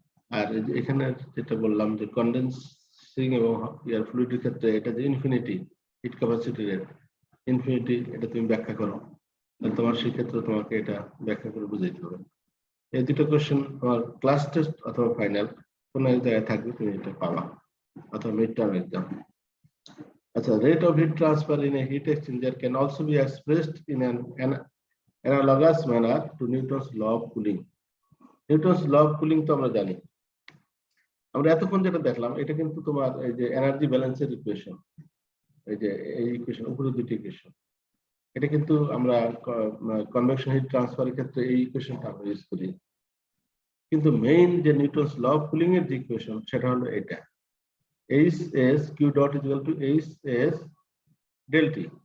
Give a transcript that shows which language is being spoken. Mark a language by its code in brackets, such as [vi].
[bn] আর এখানে যেটা বললাম যে কন্ডেন্সিং এবং এয়ার ফ্লুইডের ক্ষেত্রে এটা যে infinity hit capacity rate infinity, এটা তুমি ব্যাখ্যা করো, তোমার সেই ক্ষেত্রে তোমাকে এটা ব্যাখ্যা করে বুঝাইতে হবে। এই দুটো কোশ্চেন তোমার ক্লাস টেস্ট অথবা ফাইনাল কোন এক জায়গায় থাকবে, তুমি এটা পাবা, অথবা মিড টার্ম এক্সাম। [en] আচ্ছা, rate of heat transfer in a heat exchanger can also be expressed in an analogous manner to Newton's law of cooling. Newton's law of cooling [bn] তো আমরা জানি। আমরা এতক্ষণ যেটা দেখলাম এটা কিন্তু তোমার এই যে এনার্জি ব্যালেন্সের ইকুয়েশন, এই যে এই ইকুয়েশন উপরে দুটি ইকুয়েশন, এটা কিন্তু আমরা কনভেকশন হিট ট্রান্সফারের ক্ষেত্রে এই ইকুয়েশনটা আমরা ইউজ করি। কিন্তু মেইন যে নিউটনস ল অফ কুলিং এর যে ইকুয়েশন সেটা হলো এটা, [en] Hs q dot is equal to Hs del T।